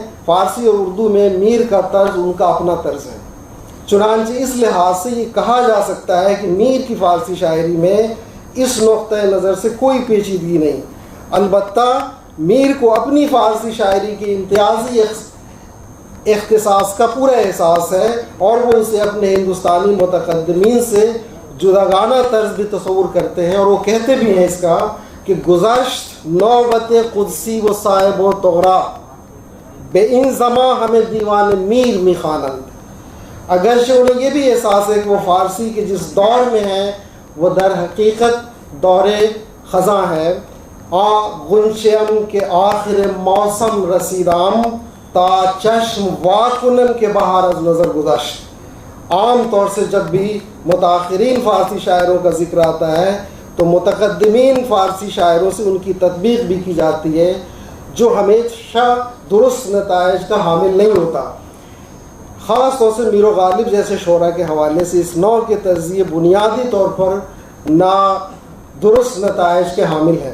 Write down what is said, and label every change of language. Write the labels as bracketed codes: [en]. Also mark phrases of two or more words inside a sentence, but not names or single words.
[ur] فارسی اور اردو میں میر کا طرز ان کا اپنا طرز ہے، چنانچہ اس لحاظ سے یہ کہا جا سکتا ہے کہ میر کی فارسی شاعری میں اس نقطۂ نظر سے کوئی پیچیدگی نہیں۔ البتہ میر کو اپنی فارسی شاعری کے امتیازی اختصاص کا پورا احساس ہے اور وہ اسے اپنے ہندوستانی متقدمین سے جداگانہ طرز بھی تصور کرتے ہیں، اور وہ کہتے بھی ہیں اس کا کہ [fa] گذشت نوبت قدسی و صاحب و تغرا بے ان زماں ہمیں دیوان میر می خوانند۔ [ur] اگرچہ انہیں یہ بھی احساس ہے کہ وہ فارسی کے جس دور میں ہیں وہ در حقیقت دور خزاں ہے۔ [fa] غنچم کے آخر موسم رسیدام تا چشم واکنم کے بہار از نظر گذشت۔ [ur] عام طور سے جب بھی متاخرین فارسی شاعروں کا ذکر آتا ہے تو متقدمین فارسی شاعروں سے ان کی تطبیق بھی کی جاتی ہے، جو ہمیشہ درست نتائج کا حامل نہیں ہوتا۔ خاص طور سے میر و غالب جیسے شعراء کے حوالے سے اس نوع کے تجزیے بنیادی طور پر نادرست نتائج کے حامل ہے۔